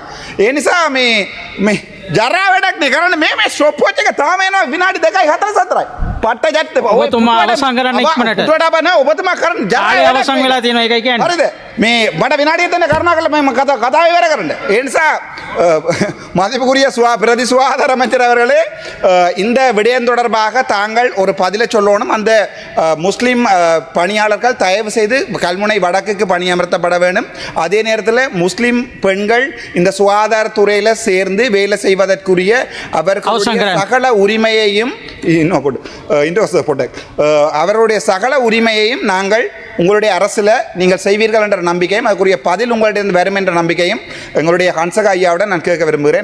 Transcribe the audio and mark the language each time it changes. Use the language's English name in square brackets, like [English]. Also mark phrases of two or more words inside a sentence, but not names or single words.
[Sinhala] ඒ නිසා මේ ජරා වැඩක් නේ කරන්නේ. මේ [English] stop watch [Sinhala] එක තාම එනවා විනාඩි 2යි 4යි. පට්ට ජැට්ට ඔබතුමා අවසන් කරන්න ඉක්මනට. උඩට බන ඔබතුමා කරන්න ජරා අවසන් වෙලා තියෙනවා ඒකයි කියන්නේ. හරිද? මේ මට විනාඩිය දෙන්න කරුණාකරලා මම කතාව ඉවර කරන්න. ඒ නිසා [Tamil] மதிப்புக்குரிய பிரதி சுகாதார அமைச்சர் அவர்களே, இந்த விடயம் தொடர்பாக தாங்கள் ஒரு பதிலை சொல்லணும். அந்த முஸ்லிம் பணியாளர்கள் தயவு செய்து கல்முனை வடக்குக்கு பணியமர்த்தப்பட வேண்டும். அதே நேரத்தில் முஸ்லிம் பெண்கள் இந்த சுகாதாரத்துறையில் சேர்ந்து வேலை செய்வதற்குரிய அவர்களுடைய சகல உரிமையையும் அவருடைய சகல உரிமையையும் நாங்கள் உங்களுடைய அரசில் நீங்கள் செய்வீர்கள் என்ற நம்பிக்கையும் அதுக்குரிய பதில் உங்களிடம் வரும் என்ற நம்பிக்கையும் எங்களுடைய ஹன்சகா ஐயாவுடன் நான் கேட்க விரும்புகிறேன்.